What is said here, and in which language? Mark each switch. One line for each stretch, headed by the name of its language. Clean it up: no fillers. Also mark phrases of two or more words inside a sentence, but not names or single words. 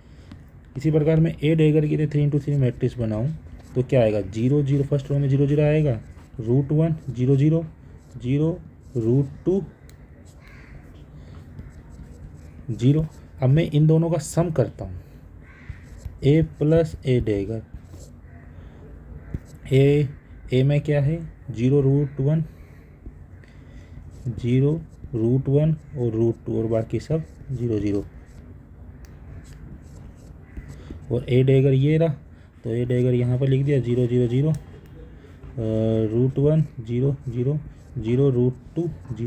Hindi: इसी प्रकार मैं a डेगर की 3×3 मैट्रिक्स बनाऊँ तो क्या आएगा? 0 0,
English: first row
Hindi: में 0 0 आएगा, √1 0 0 0 √2 0। अब मैं इन दोनों का सम करता हूँ, a + a डेगर, a में क्या है? 0 √1 0 √1 और √2 और बाकी सब 0 0, और a डेगर ये रहा, तो a डेगर यहाँ पर लिख दिया 0 0 0 √1 0 0 0 √2 0।